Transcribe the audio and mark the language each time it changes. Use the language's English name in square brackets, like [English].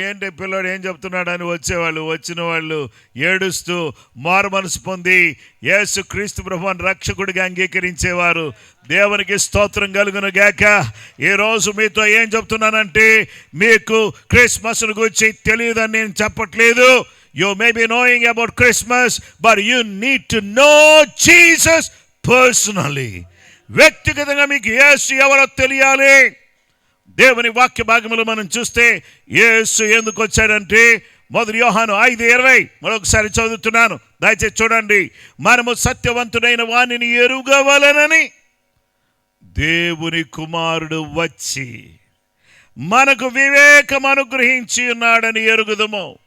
[Telugu] ఏంటి పిల్లాడు ఏం చెప్తున్నాడు అని వచ్చేవాళ్ళు, వచ్చిన వాళ్ళు ఏడుస్తూ మారు మనసు పొంది యేసు క్రీస్తు ప్రభువుని రక్షకుడిగా అంగీకరించేవారు. దేవునికి స్తోత్రం కలుగును గాక. ఈరోజు మీతో ఏం చెప్తున్నానంటే, మీకు క్రిస్మస్ గురించి తెలియదని నేను చెప్పట్లేదు. [English] You may be knowing about Christmas, but you need to know Jesus personally. [Telugu] వ్యక్తిగతంగా మీకు యేసు ఎవరో తెలియాలి. దేవుని వాక్య భాగంలో మనం చూస్తే యేసు ఎందుకు వచ్చాడంటే, 1 యోహాను 5:20 మరొకసారి చదువుతున్నాను, దయచేసి చూడండి. మనము సత్యవంతుడైన వానిని ఎరుగవలెనని దేవుని కుమారుడు వచ్చి మనకు వివేకం అనుగ్రహించి ఉన్నాడని ఎరుగుదము.